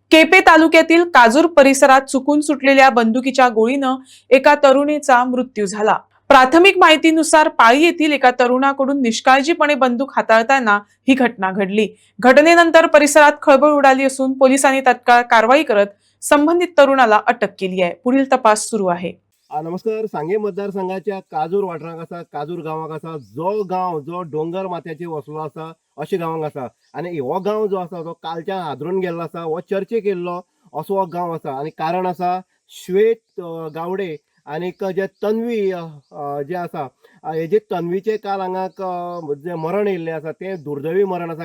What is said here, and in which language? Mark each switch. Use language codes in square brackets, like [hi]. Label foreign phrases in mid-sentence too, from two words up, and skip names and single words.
[mr] केपे तालुक्यातील काजूर परिसरात चुकून सुटलेल्या बंदुकीच्या गोळीनं एका तरुणीचा मृत्यू झाला। प्राथमिक माहितीनुसार पाळी येथील एका तरुणाकडून निष्काळजीपणे बंदूक हाताळताना ही घटना घडली। घटनेनंतर परिसरात खळबळ उडाली असून पोलिसांनी तत्काळ कारवाई करत संबंधित तरुणाला अटक केली आहे। पुढील तपास सुरू आहे। नमस्कार। [kok] सांगे मतदारसंघाच्या काजूर वाठारांत आसा, काजूर गांवांत आसा, जो डोंगर माथ्याचेर वसलो आसा अशा गांवांत आसा। आनी हो गांव जो आसा तो कालच्यान हादरून गेल्लो आसा। हो चर्चेक येयल्लो असो हो गांव आसा आनी कारण आसा श्वेत गावडे आनीक जे तन्वी जे आसा हेजे तन्वीचे काल हांगा जे मरण येयल्लें आसा ते दुर्दैवी मरण आसा।